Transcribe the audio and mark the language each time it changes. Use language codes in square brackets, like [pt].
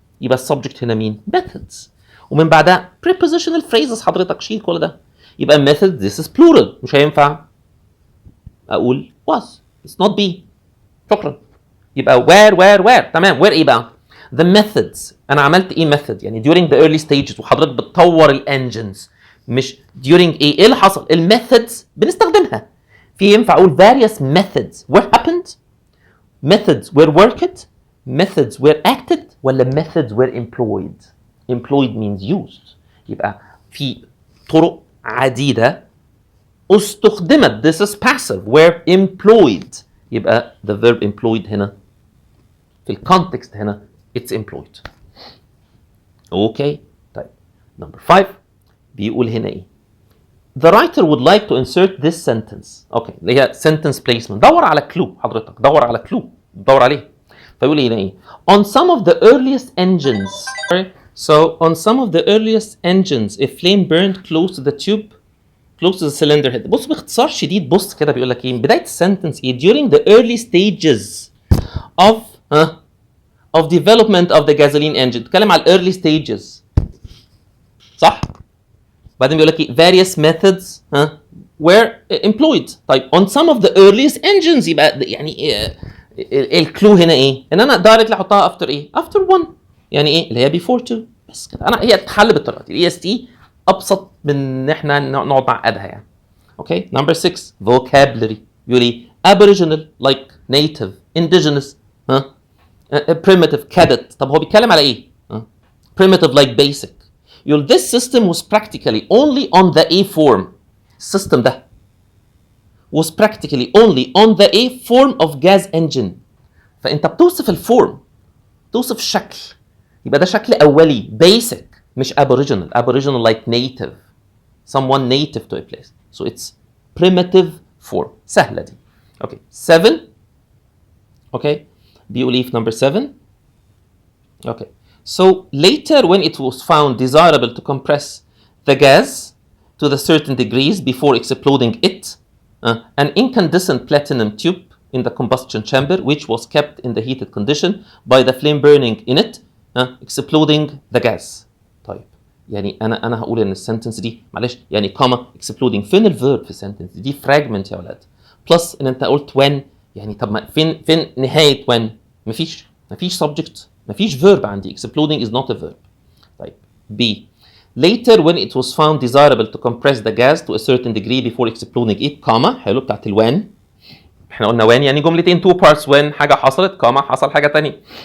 [ar] يبقى السبجكت هنا مين؟ methods. ومن بعدها [en] prepositional phrases [ar] حضرتك شيل كل ده. [en] يبقى method this is plural [ar] مش هينفع أقول [en] was. It's not be. [ar] شكرا. يبقى where تمام. [en] where [ar] ايه بقى؟ [en] the methods. [ar] انا عملت ايه method؟ يعني [en] during the early stages [ar] وحضرتك بتطور الانجنز مش during ايه اللي حصل؟ الميثودز بنستخدمها. في ينفع اقول [en] various methods were happened methods were worked methods were acted ولا methods were employed means used. [ar] يبقى في طرق عديدة استخدمت [en] this is passive were employed. [ar] يبقى [en] the verb employed [ar] هنا في الكونتكست هنا [en] it's employed. Okay طيب number 5 [ar] بيقول هنا ايه؟ [en] the writer would like to insert this sentence. [ar] اوكي اللي هي [en] sentence placement. [ar] دور على clue حضرتك. دور على clue. دور عليه. فيقول هنا ايه؟ [en] on some of the earliest engines. So on some of the earliest engines a flame burned close to the tube close to the cylinder head. [ar] بص باختصار شديد بص كده بيقول لك ايه؟ بداية السنتنس ايه؟ [en] during the early stages of development of the gasoline engine. بتكلم على early stages [ar] صح؟ بعدين بيقول لك ايه؟ [en] various methods were employed. طيب on some of the earliest engines [ar] يبقى يعني الكلو هنا ايه؟ ان انا دايركتلي احطها افتر ايه؟ افتر 1 يعني ايه؟ اللي هي بيفور 2 بس كده. انا هي تتحل بالطريقه دي. الاي اس تي ابسط من ان احنا نقعد نعقدها يعني. اوكي نمبر 6 [en] vocabulary [ar] يقول لي [en] aboriginal like native indigenous ها primitive cadet. [ar] طب هو بيتكلم على ايه؟ primitive [en] like basic. يقول this system was practically only on the A form. [ar] السيستم ده [en] was practically only on the A form of gas engine. [ar] فانت بتوصف الفورم، توصف الشكل، يبقى ده شكل اولي basic مش aboriginal. [en] aboriginal like native someone native to a place, so it's primitive form. [ar] سهله دي. [en] okay 7 [ar] اوكي بيقول ايه في [en] number 7 okay so later when it was found desirable to compress the gas to the certain degrees before exploding it, an incandescent platinum tube in the combustion chamber which was kept in the heated condition by the flame burning in it, exploding the gas. [ar] طيب يعني انا هقول ان السنتنس دي معلش يعني كوما exploding فين الفيرب في السنتنس دي؟ فراجمنت يا ولاد. بلس ان انت قلت when يعني طب ما فين نهايه when؟ مفيش subject مفيش verb عندي. [en] exploding is not a verb. طيب B later when it was found desirable to compress the gas to a certain degree before exploding it, comma [ar] حلو بتاعت الوان. احنا قلنا when يعني جملتين [en] two parts [ar] when حاجه حصلت comma حصل حاجه ثانيه.